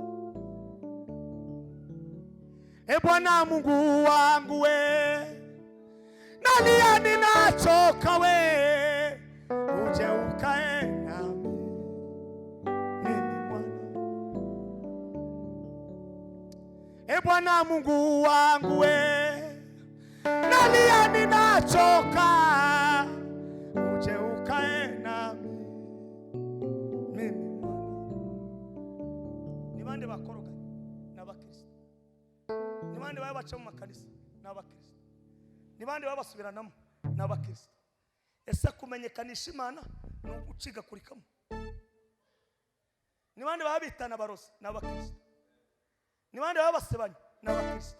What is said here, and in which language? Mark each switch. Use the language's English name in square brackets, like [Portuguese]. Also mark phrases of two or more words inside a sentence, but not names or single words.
[Swahili] Bwana Mungu wangu we nalia ninachoka we uje ukae nami mimi Bwana. Bwana Mungu wangu we nalia ninachoka uje ukae nami mimi Bwana. [Kinyarwanda] Ni bande bakoroga n'abakristo, ni bande babaca mu makanisa n'abakristo, ni bande babasubiranamo n'abakristo. Ese kumenyekanisha Imana no guciga kurikamo, ni bande babitana barozi n'abakristo, ni bande babasebanya n'abakristo.